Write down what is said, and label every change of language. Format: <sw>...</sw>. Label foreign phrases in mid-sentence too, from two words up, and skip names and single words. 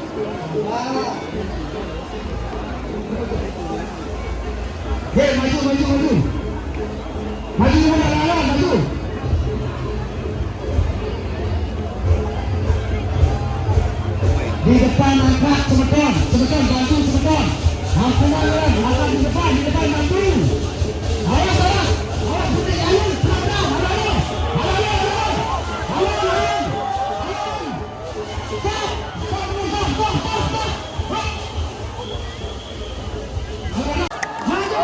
<id>Hei, maju. Maju lawan, maju. Di depan angkat semeton, bantu semeton. Lawan, di depan bantu. Awas, putih ayun, pelan-pelan, ayo. Maju.</id>